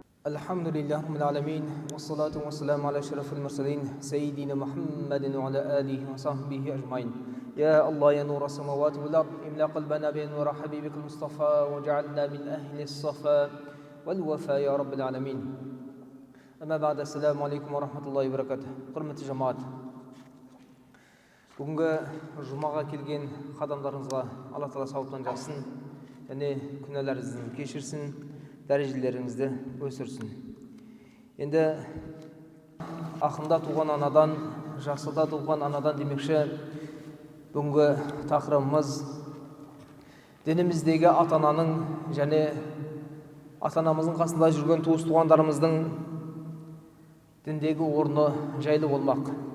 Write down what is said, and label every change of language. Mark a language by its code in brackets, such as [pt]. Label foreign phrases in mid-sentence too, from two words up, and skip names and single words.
[ar] الحمد لله رب العالمين والصلاة والسلام على أشرف المرسلين سيدنا محمد وعلى آله وصحبه أجمعين. يا الله يا نور السماوات والأرض املأ قلبنا بنور حبيبك المصطفى وجعلنا من أهل الصفا والوفاء يا رب العالمين. أما بعد السلام عليكم ورحمة الله وبركاته. [kk] Құрметті жамаат, бүгінгі жұмаға келген қадамдарыңызға Алла Тағала сауаптан жазсын және күнәларыңызды кешірсін, дәрежелеріңізді өсірсін. Енді ақында туған анадан, жақсыда туған анадан демекші, бүгінгі тақырыбымыз дініміздегі ата-ананың және ата-анамыздың қасында жүрген туыс туғандарымыздың діндегі орны жайлы болмақ.